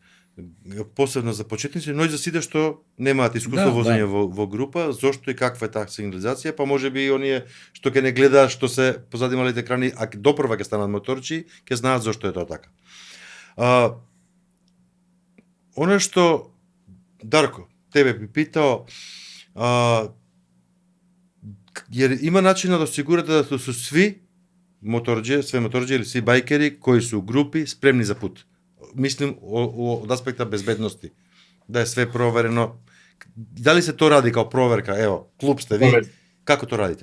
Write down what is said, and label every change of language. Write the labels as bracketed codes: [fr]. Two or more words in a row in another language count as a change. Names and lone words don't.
[mk] Посебно за почетници, но и за сите што немаат искуство возење во група, зошто и каква е таа сигнализација, па може би и оние што ќе не гледаат што се позади малите екрани, а допрва ќе станат моторчи, ќе знаат зошто е тоа така. [sr] Оно што Дарко тебе би питао, Jer ima načina da osigurate da su svi sve motorđe ili svi bajkeri koji su u grupi spremni za put. Mislim od aspekta bezbednosti. Da je sve provereno. Da li se to radi kao proverka? Evo, klub ste vi. Kako to radite?